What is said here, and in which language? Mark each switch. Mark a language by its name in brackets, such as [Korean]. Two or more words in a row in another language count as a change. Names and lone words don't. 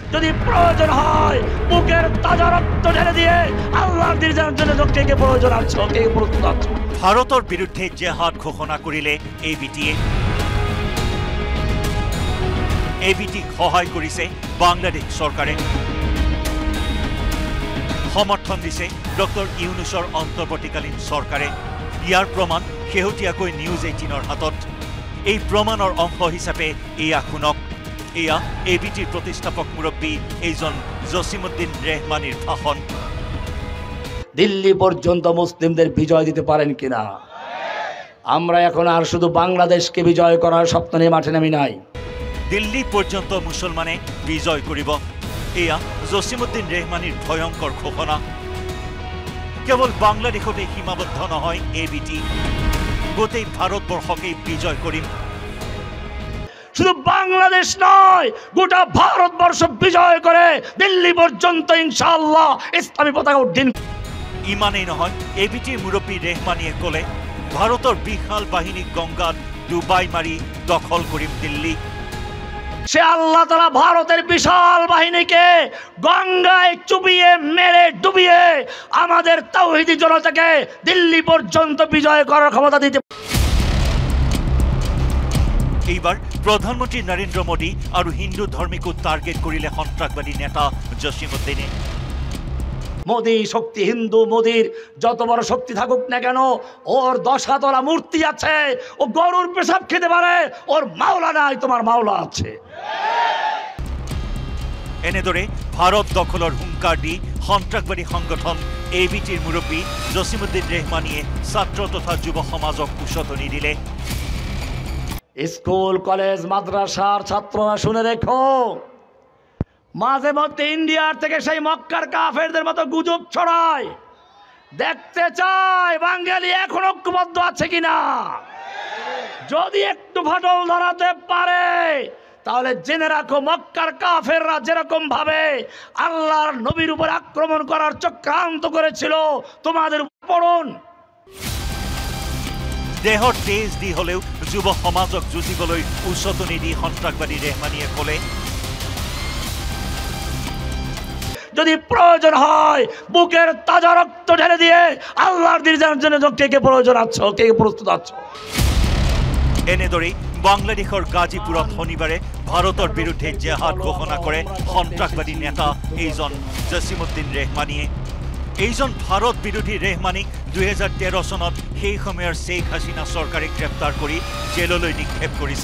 [Bangla] যদি প্রয়োজন হয় বুকের তাজা রক্ত ঢেলে দিয়ে আল্লাহর দিনের জন্য কে প্রয়োজন আছে, কে প্রস্তুত আছে। [Assamese] ভারতৰ বিৰুদ্ধে জেহাদ ঘোষণা কৰিলে এবিটিক সহায় কৰিছে বাংলাদেশ চৰকাৰে। সমৰ্থন দিছে ডক্টৰ ইউনুছৰ অন্তৰ্বৰ্তীকালীন চৰকাৰে। ইয়াৰ প্ৰমাণ শেহতীয়াকৈ নিউজ 18ৰ হাতত। এই প্ৰমাণৰ অংশ হিচাপে এয়া শুনক। এয়া এবিটিৰ প্ৰতিষ্ঠাপক মুৰব্বী এইজন জছিমউদ্দিন ৰেহমানীৰ ভাষণ। [Bangla] দিল্লি পর্যন্ত মুসলিমদের বিজয় দিতে পারেন কিনা? আমরা এখন আর শুধু বাংলাদেশকে বিজয় করার স্বপ্ন নিয়ে মাঠে নামি নাই। [Assamese] দিল্লী পর্যন্ত মুসলমানে বিজয় কৰিব, এয়া জছিমউদ্দিন ৰেহমানীৰ ভয়ংকৰ ঘোষণা। কেৱল বাংলাদেশতে সীমাবদ্ধ নহয় এবিটি, গোটেই ভাৰতবৰ্ষকেই বিজয় কৰিম। [Bangla] শুধু বাংলাদেশ নয়, গোটা ভারতবর্ষ বিজয় করে দিল্লি পর্যন্ত ইনশাআল্লাহ ইসলামী পতাকা উড্ডীন। [Assamese] ইমানেই নহয়, এবিটিৰ মুৰব্বী ৰেহমানীয়ে ক'লে ভাৰতৰ বিশাল বাহিনী গংগাত ডুবাই মাৰি দখল কৰিম দিল্লী। [Bangla] সে আল্লাহ তাআলা ভারতের বিশাল বাহিনীকে গঙ্গায় চুবিয়ে মেরে ডুবিয়ে আমাদের তাওহীদি জনতাকে দিল্লি পর্যন্ত বিজয় করার ক্ষমতা দিতে। [Assamese] এইবাৰ প্ৰধানমন্ত্ৰী নৰেন্দ্ৰ মোদী আৰু হিন্দু ধৰ্মীকো টাৰ্গেট কৰিলে সন্ত্ৰাসবাদী নেতা জছিমউদ্দিনে। [Bangla] মোদি শক্তি, হিন্দু মোদির যত বড় শক্তি থাকুক না কেন, ওর 10 হাতলা মূর্তি আছে, ও গরুর পেশাব খেতে পারে, ওর মাওলা নাই, তোমার মাওলা আছে। [Assamese] এনেদৰে ভাৰত দখলৰ হুংকাৰ দি সন্ত্ৰাসবাদী সংগঠন এবিটিৰ মুৰব্বী জছিমউদ্দিন ৰেহমানীয়ে ছাত্ৰ তথা যুৱ সমাজক উচতনি দিলে। [Bangla] স্কুল কলেজ মাদ্রাসার ছাত্ররা শুনে রেখো, মাঝে মধ্যে ইন্ডিয়ার থেকে সেই মক্কার কাফেরদের মতো গুজব ছড়ায়। দেখতে চায় বাঙালি এখন ঐক্যবদ্ধ আছে কিনা। যদি একটু ফাটল ধরাতে পারে তাহলে জেনে রাখো, মক্কার কাফেররা যেরকম ভাবে আল্লাহর নবীর উপর আক্রমণ করার চক্রান্ত করেছিল, তোমাদের পড়ুন। [Assamese] দেহৰ তেজ দি হলেও যুৱ সমাজক যুঁজিবলৈ উচতনি দি সন্ত্ৰাসবাদী ৰেহমানীয়ে ক'লে [Bangla] যদি প্রয়োজন হয় বুকের তাজা রক্ত ঢেলে দিয়ে আল্লাহর দিনের জন্য কে প্রয়োজন আছে, কে প্রস্তুত আছে। [Assamese] এনেদৰেই বাংলাদেশৰ গাজীপুৰত শনিবাৰে ভাৰতৰ বিৰুদ্ধে জেহাদ ঘোষণা কৰে সন্ত্ৰাসবাদী নেতা এইজন জছিমউদ্দিন ৰেহমানীয়ে। এইজন ভাৰত বিৰোধী ৰেহমানীক 2013 চনত সেই সময়ৰ শেখ হাছিনা চৰকাৰে গ্ৰেপ্তাৰ কৰি জেললৈ নিক্ষেপ কৰিছিল।